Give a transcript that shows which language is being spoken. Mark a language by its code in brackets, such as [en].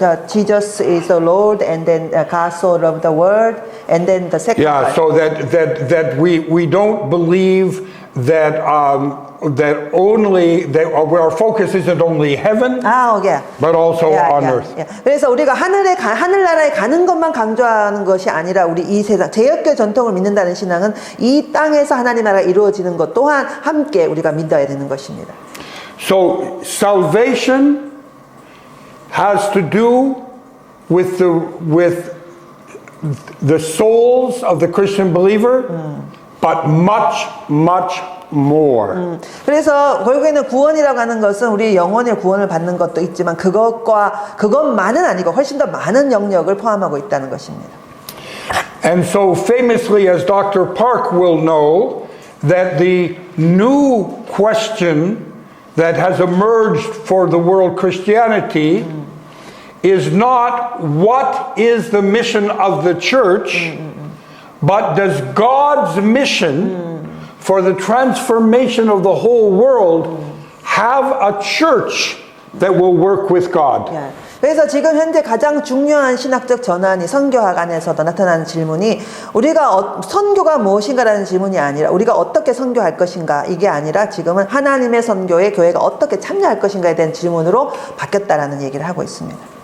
[en] Jesus is the Lord, and then God so loved the world, and then the second Yeah, part. so that we don't believe that that our focus isn't only heaven, yeah. but also on earth. [ko] 그래서 우리가 하늘나라에 가는 것만 강조하는 것이 아니라 우리 이 세상 제역교 전통을 믿는다는 신앙은 이 땅에서 하나님 나라가 이루어지는 것 또한 함께 우리가 믿어야 되는 것입니다. [en] So salvation has to do with the souls of the Christian believer, but much more. [ko] 그래서 결국에는 구원이라고 하는 것은 우리 영혼의 구원을 받는 것도 있지만 그것만은 아니고 훨씬 더 많은 영역을 포함하고 있다는 것입니다. [en] And so famously, as Dr. Park will know, that the new question that has emerged for the world Christianity is not what is the mission of the church, but does God's mission for the transformation of the whole world have a church that will work with God? [ko] 그래서 지금 현재 가장 중요한 신학적 전환이 선교학 안에서도 나타나는 질문이 우리가 선교가 무엇인가라는 질문이 아니라 우리가 어떻게 선교할 것인가 이게 아니라 지금은 하나님의 선교에 교회가 어떻게 참여할 것인가에 대한 질문으로 바뀌었다라는 얘기를 하고 있습니다.